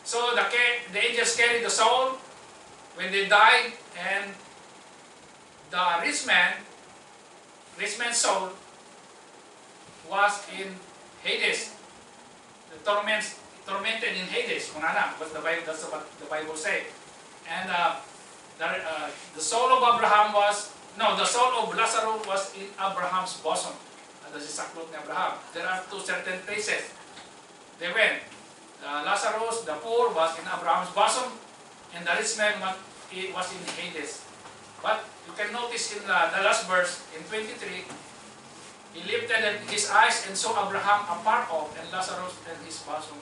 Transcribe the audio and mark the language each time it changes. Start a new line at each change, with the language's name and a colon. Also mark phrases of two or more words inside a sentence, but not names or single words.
English: So the angels carried the soul when they died, and the rich man's soul was in Hades. The tormented in Hades. That's what the Bible says. And the soul of the soul of Lazarus was in Abraham's bosom. That's the
Iloko: saklot ni
English: Abraham. There are two certain places they went. Lazarus, the poor, was in Abraham's bosom, and the rich man was in Hades. But you can notice in the last verse, in 23, he lifted his eyes and saw Abraham afar off, and Lazarus in his bosom.